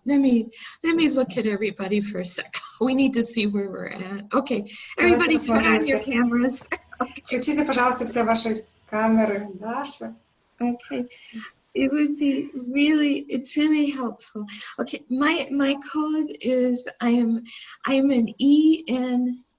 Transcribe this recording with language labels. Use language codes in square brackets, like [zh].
[en] Let me look at everybody for a sec. We need to see where we're at. Okay, everybody, turn on your cameras. [ru] Включите, пожалуйста, все ваши камеры, Даша. [en] Okay, it would be it's really helpful. Okay, my code is I'm an ENFP.